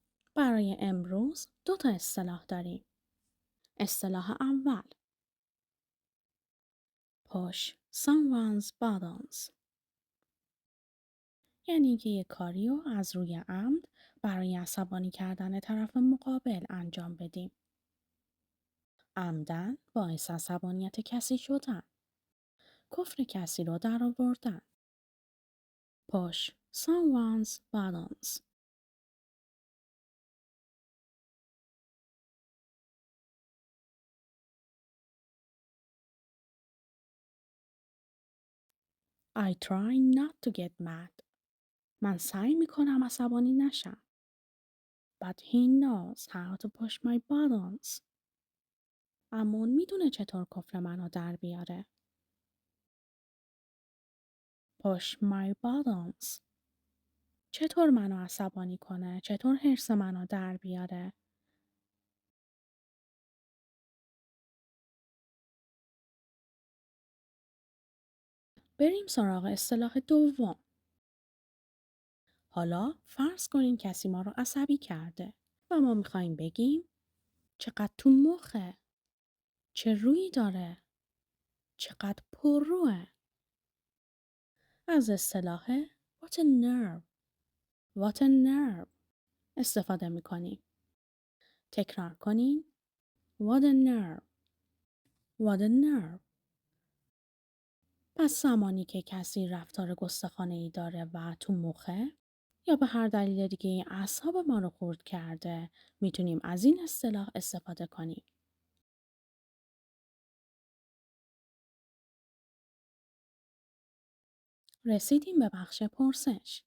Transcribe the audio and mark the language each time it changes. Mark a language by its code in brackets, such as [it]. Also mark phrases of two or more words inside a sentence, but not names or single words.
[fa] برای امروز 2 تا اصطلاح داریم. اصطلاح اول، [en] push someone's buttons، [fa] یعنی اینکه یه کاری رو از روی عمد برای عصبانی کردن طرف مقابل انجام بدیم. عمدن باعث عصبانیت کسی شدن. کفر کسی رو در آوردن. [en] push someone's buttons. I try not to get mad. [fa] من سعی میکنم عصبانی نشم. [en] But he knows how to push my buttons. [fa] اما اون میدونه چطور کفر منو در بیاره. [en] push my buttons. [fa] چطور منو عصبانی کنه؟ چطور حرص منو در بیاره؟ بریم سراغ اصطلاح دوم. حالا فرض کنین کسی ما رو عصبی کرده و ما میخوایم بگیم چقدر تو مخه، چه رویی داره، چقدر پرروه. از اصطلاح [en] what a nerve، what a nerve [fa] استفاده میکنیم. تکرار کنین. [en] what a nerve، what a nerve. [fa] پس زمانی که کسی رفتار گستاخانه‌ای داره و تو مخه یا به هر دلیل دیگه اعصاب ما رو خورد کرده، میتونیم از این اصطلاح استفاده کنیم. رسیدیم به بخش پرسش.